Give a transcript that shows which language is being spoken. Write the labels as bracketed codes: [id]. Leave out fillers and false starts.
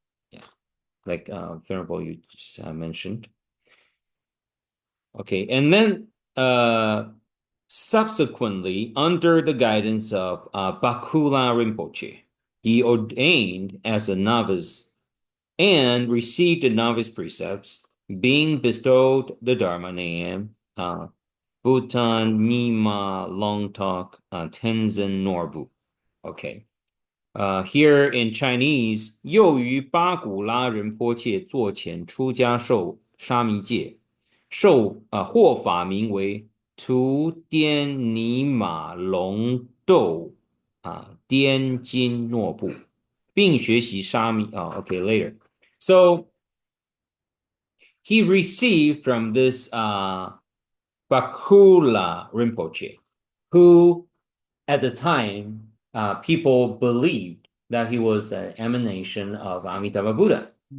[en] Yeah, like Venerable you just mentioned. Okay, and then subsequently, under the guidance of Bakula Rinpoche, he ordained as a novice and received the novice precepts, being bestowed the Dharma name, Bhutan Mima Long Talk Tenzin Norbu. Okay. Here in Chinese, [zh] 又于巴古拉仁波切座前出家受沙弥戒，获法名为图颠尼玛龙斗颠金诺布，并学习沙弥 [en] okay, later. So he received from this Bakula Rinpoche, who at the time people believed that he was an emanation of Amitabha Buddha.